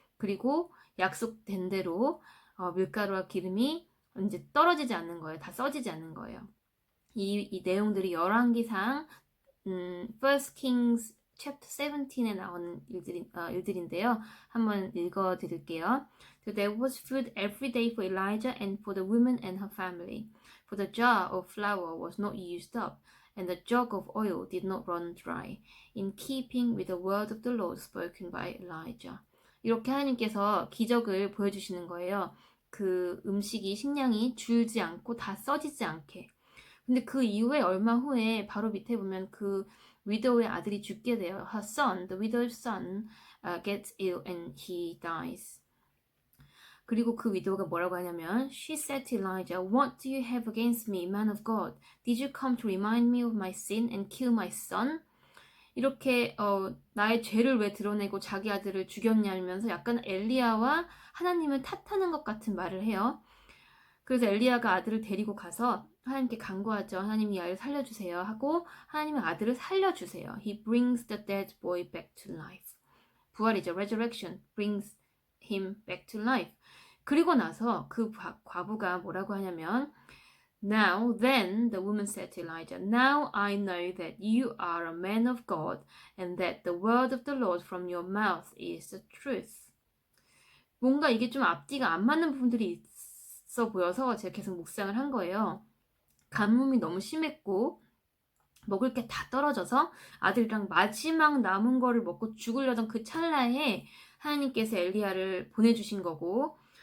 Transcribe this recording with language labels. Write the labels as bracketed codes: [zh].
[ko] 그리고 약속된 대로 밀가루와 기름이 이제 떨어지지 않는 거예요. 다 써지지 않는 거예요. 이 내용들이 열왕기상 First Kings chapter 17에 나오는 일들인데요. 한번 읽어 드릴게요. [en] So there was food every day for Elijah and for the woman and her family. For the jar of flour was not used up, and the jug of oil did not run dry, in keeping with the word of the Lord spoken by Elijah. [ko] 이렇게 하나님께서 기적을 보여주시는 거예요. 그 음식이 식량이 줄지 않고 다 써지지 않게. 근데 그 이후에 얼마 후에 바로 밑에 보면 그 위도우의 아들이 죽게 돼요. [en] Her son, the widow's son, gets ill and he dies. [ko] 그리고 그 위도우가 뭐라고 하냐면 [en] She said to Elijah, What do you have against me, man of God? Did you come to remind me of my sin and kill my son? [ko] 이렇게 나의 죄를 왜 드러내고 자기 아들을 죽였냐면서 약간 엘리야와 하나님을 탓하는 것 같은 말을 해요. 그래서 엘리야가 아들을 데리고 가서 하나님께 간구하죠. 하나님 이 아이를 살려주세요 하고 하나님의 아들을 살려주세요. [en] He brings the dead boy back to life. [ko] 부활이죠. [en] Resurrection brings him back to life. [ko] 그리고 나서 그 과부가 뭐라고 하냐면 [en] Now then the woman said to Elijah, Now I know that you are a man of God and that the word of the Lord from your mouth is the truth. [ko] 뭔가 이게 좀 앞뒤가 안 맞는 부분들이 있어 보여서 제가 계속 묵상을 한 거예요. 가뭄이 너무 심했고 먹을 게 다 떨어져서 아들이랑 마지막 남은 거를 먹고 죽으려던 그 찰나에 하나님께서 엘리야를 보내주신 거고,